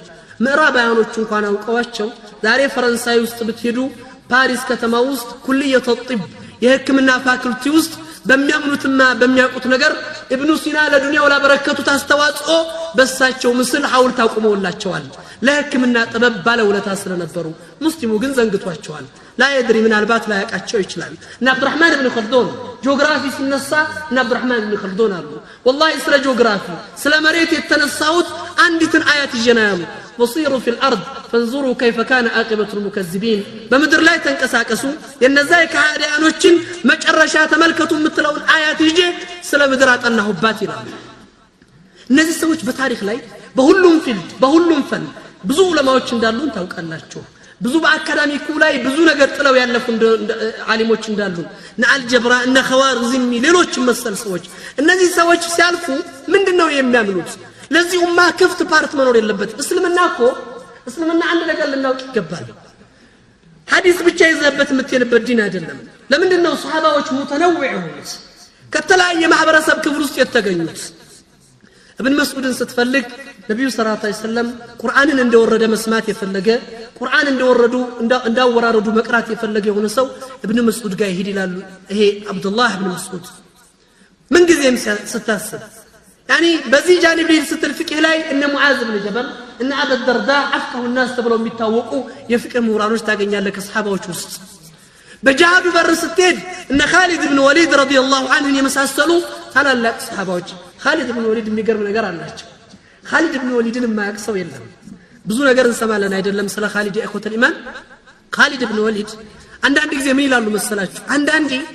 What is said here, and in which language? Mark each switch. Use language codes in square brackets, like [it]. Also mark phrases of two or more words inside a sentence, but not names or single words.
[am] ምዕራባውያኖች እንኳን አውቀዋቸው ዛሬ ፈረንሳይ ውስጥ ብትሄዱ ፓሪስ ከተማ ውስጥ ኩልየተ ጢብ የህክምና ፋኩልቲ ውስጥ በሚያምኑትና በሚያውቁት ነገር ኢብኑ ሲና ለዱንያው ላበረከቱት አስተዋጽኦ በሳቸው ምስል ሐውልት አቁመውላቸዋል ለህክምና ጥበብ ባለውለታ ስለነበሩ ሙስሊሙ ግን ዘንግቷቸዋል [ar] لا يدري [am] ምናልባት ላይ ያቃቸው ይችላል እና አብዱራህማን ኢብኑ ኸልዱን ጂኦግራፊ ሲነሳ እና አብዱራህማን ኢብኑ ኸልዱን አሉ والله ስለ ጂኦግራፊ ስለ መሬት የተነሳውት አንዲትን አያት ይጀናሉ [ar] وصيروا في الارض فانظروا كيف كان عاقبه المكذبين [am] በምድር ላይ ተንቀሳቀሱ የነዛ የካህዲያኖችን መጨረሻ ተመልከቱ የምትለውን አያት ይዤ ስለ ምድር አጠናሁባት ይላሉ እነዚህ ሰዎች በታሪክ ላይ በሁሉም ፊልድ በሁሉም ፈን ብዙ ዑለማዎች እንዳሉን ታውቃላችሁ ብዙ በአካዳሚኩ ላይ ብዙ ነገር ጥለው ያለፉ ዓሊሞች እንዳሉ እና አልጀብራ እና ኸዋሪዝሚ ሌሎች መሰል ሰዎች እነዚህ ሰዎች ሲያልፉ ምንድነው የሚያምኑት ለዚህ ኡማ ክፍት ፓርት መኖር የለበት እስልምና አንድ ነገር ልናውቅ ይገባል ሐዲስ ብቻ ይዘበት የምትሄድበት ዲን አይደለም ለምንድነው ሱሐባዎች ሙተነውዕ ሆኑት ከተለያየ ማህበረሰብ ክፍል ውስጥ የተገኙት ابن مسعود ስትፈልግ ነብዩ [ar] صلى الله عليه وسلم [am] ቁርአንን እንደወረደ መስማት የፈለገ ቁርአን እንዳወራረዱ መቅራት የፈለገ የሆነ ሰው ابن مسعود ጋር ይሄድ ይላሉ ይሄ አብዱላህ ابن مسعود ምን ጊዜም ስታስብ يعني በዚህ ጃኒብ ስትል ፍቅህ ላይ እነ ሙዓዝ ኢብኑ ጀበል እነ አቡ ደርዳ [ar] أفقه الناس [am] ተብለው የሚታወቁ የፍቅህ ምሁራኖች ታገኛለህ ከሰሃባዎች ውስጥ በጃሃዱ በር ስትሄድ እነ ኻሊድ ኢብኑ ወሊድ [ar] رضي الله عنه [am] የመሳሰሉ ታላላቅ ሰሃባዎች ኻሊድ ኢብኑ ወሊድ የሚገርም ነገር አላቸው ኻሊድ ኢብኑ ወሊድን የማያውቅ ሰው የለም ብዙ ነገር እንሰማለን አይደለም ስለ ኻሊድ [ar] إخوة الإيمان [am] ኻሊድ ኢብኑ ወሊድ አንዳንድ ጊዜ ምን ይላሉ መሰላችሁ አንዳንዴ